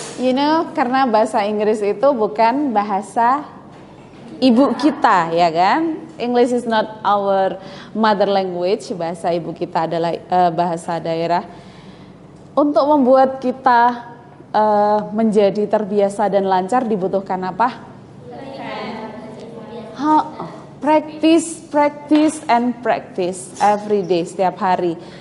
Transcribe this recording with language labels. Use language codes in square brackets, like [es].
[en] You know, [id] karena bahasa Inggris itu bukan bahasa ibu kita, ya kan? [en] English is not our mother language. [id] Bahasa ibu kita adalah bahasa daerah. Untuk membuat kita menjadi terbiasa dan lancar dibutuhkan apa? [en] Practice and practice every day, [id] setiap hari.